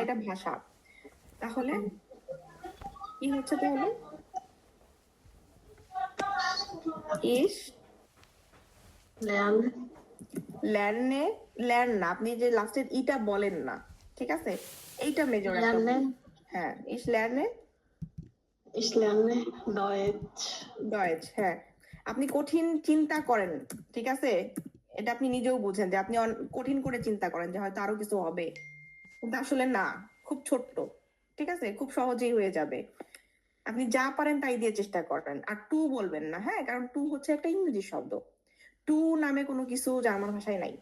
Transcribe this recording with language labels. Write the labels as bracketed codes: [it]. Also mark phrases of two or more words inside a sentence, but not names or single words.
[bn] এটা ভাষা। তাহলে কি হচ্ছে তাহলে? ইস [de] lernen, [bn] ল্যার্নে, ল্যার্ন না, আপনি যে লাস্টের ইটা বলেন না, ঠিক আছে, এইটা মেজর একটা ভুল। [de] lernen, [bn] হ্যাঁ, [de] ich lerne ich lerne Deutsch. [bn] ডয়েচ, হ্যাঁ। আপনি কঠিন চিন্তা করেন, ঠিক আছে, এটা আপনি নিজেও বুঝেন যে আপনি কঠিন করে চিন্তা করেন যে হয়তো আরো কিছু হবে, কিন্তু আসলে না, খুব ছোট্ট, ঠিক আছে, খুব সহজেই হয়ে যাবে। আপনি যা পারেন তাই দিয়ে চেষ্টা করেন, আর টু বলবেন না, হ্যাঁ, কারণ টু হচ্ছে একটা ইংরেজি শব্দ, টু নামে কোনো কিছু জার্মান ভাষায় নাই।